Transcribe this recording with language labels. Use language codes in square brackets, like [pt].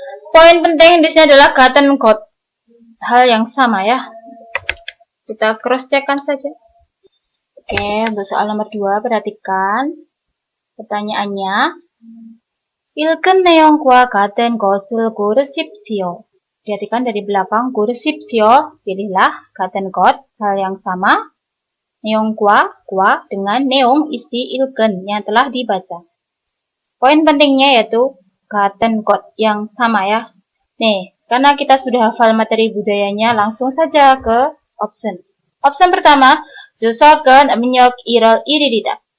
[id] Poin penting di sini adalah [ko] 같은 것, [id] hal yang sama ya. Kita cross-checkkan saja. Oke, untuk soal nomor 2, perhatikan pertanyaannya. [ko] 읽은 내용과 같은 것을 고르십시오. [id] Perhatikan dari belakang, [ko] 고르십시오, [id] pilihlah, [ko] 같은 것, [id] hal yang sama. [ko] 내용과, [id] dengan neong isi [ko] 읽은 [id] yang telah dibaca. Poin pentingnya yaitu [ko] 같은 것 [id] yang sama ya. Nih, karena kita sudah hafal materi budayanya, langsung saja ke option. Option pertama, [ko] 추석은 음력 1월 1일이다.